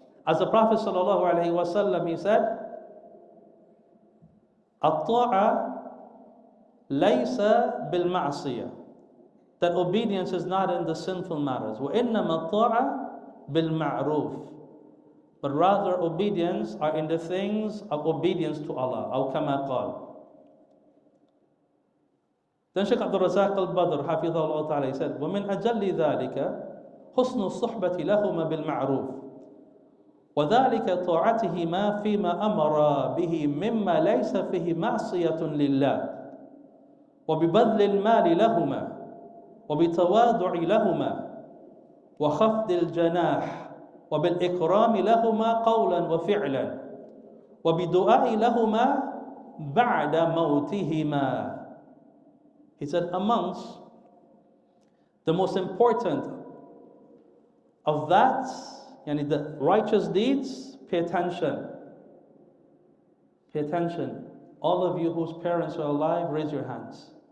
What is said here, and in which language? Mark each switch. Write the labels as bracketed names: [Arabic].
[English] As the Prophet ﷺ, he said, [Arabic] "At-ta'a laysa bil-ma'siyah." [English] That obedience is not in the sinful matters. [Arabic] وَإِنَّمَا الطَّاعَ بِالْمَعْرُوفِ. [English] But rather obedience are in the things of obedience to Allah. [Arabic] أو كما قال. [English] Then Shaykh Abdul Razak al-Badr حفظه ta'ala, he said, [Arabic] وَمِنْ أَجَلِّ ذَلِكَ حُسْنُ الصُّحْبَةِ لَهُمَا بِالْمَعْرُوفِ وَذَلِكَ طَاعَتِهِمَا فِيمَا أَمَرَ بِهِ مِمَّا لَيْسَ فِيهِ مَعْصِيَةٌ لِلَّهِ وَبِبَذْلِ الْمَالِ لَهُمَا وبتواضع لهما وخفض الجناح وبالإكرام لهما قولا وفعلا وبدعاء لهما بعد موتهما. [English] He said, amongst the most important of that, yani the righteous deeds, pay attention. Pay attention. All of you whose parents are alive, raise your hands.